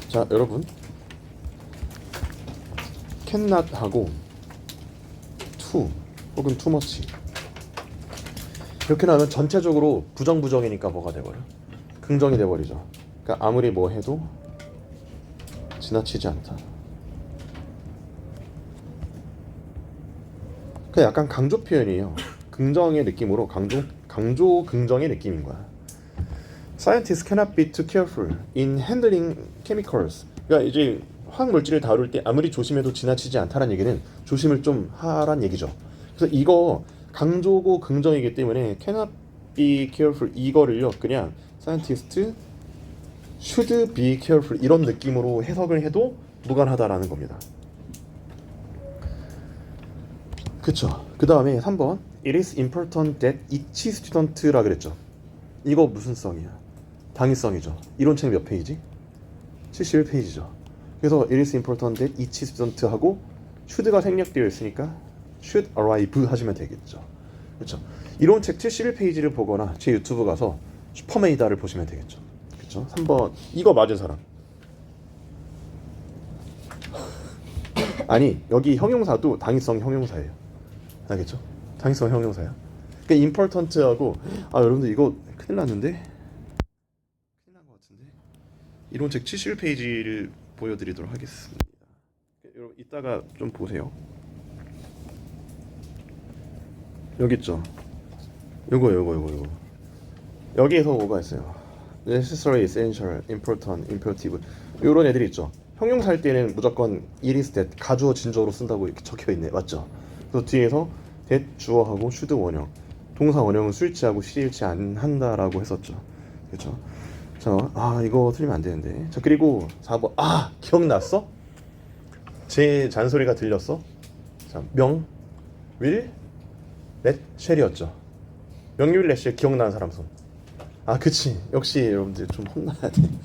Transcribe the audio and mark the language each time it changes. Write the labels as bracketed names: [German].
[Korean] 자, 여러분 cannot하고 to 혹은 too much 이렇게 나오면 전체적으로 부정이니까 뭐가 돼버려? 긍정이 돼버리죠. 그러니까 아무리 뭐 해도 지나치지 않다. 그 약간 강조 표현이에요. 긍정의 느낌으로 강조 긍정의 느낌인 거야. [English] Scientists cannot be too careful in handling chemicals. [Korean] 그러니까 이제 화학 물질을 다룰 때 아무리 조심해도 지나치지 않다는 얘기는 조심을 좀 하란 얘기죠. 그래서 이거 강조고 긍정이기 때문에 [English] cannot be careful [Korean] 이거를요 그냥 [English] scientists should be careful [Korean] 이런 느낌으로 해석을 해도 무관하다라는 겁니다. 그쵸. 그 다음에 3번 [English] It is important that each student [Korean] 라 그랬죠. 이거 무슨 성이야? 당위성이죠. 이론책 몇 페이지? 71페이지죠. 그래서 [English] It is important that each student [Korean] 하고 should가 생략되어 있으니까 should arrive 하시면 되겠죠. 그렇죠. 이론책 71페이지를 보거나 제 유튜브 가서 슈퍼메이다를 보시면 되겠죠. 그렇죠. 3번 이거 맞은 사람. 아니 여기 형용사도 당위성 형용사예요. 알겠죠? 당위성 형용사야. 그러니까 important하고 여러분들 이거 큰일 났는데? 큰일 난 것 같은데? 이론책 71페이지를 보여드리도록 하겠습니다. 여러분 이따가 좀 보세요. 여기 있죠? 요거 여기에서 뭐가 있어요? necessary, essential, important, imperative 요런 애들이 있죠. 형용사 할 때는 무조건 it is that 가주어 진주어로 쓴다고 이렇게 적혀있네. 맞죠? 그래서 뒤에서 that 주어하고 should 원형 동사 원형은 수일치하고 시일치 안 한다라고 했었죠. 그렇죠? 자, 이거 틀리면 안 되는데. 자, 그리고 4번 기억났어? 제 잔소리가 들렸어? 자, will, let, shall이었죠. will, let, shall 기억나는 사람 손. 그치. 역시 여러분들 좀 혼나야 돼.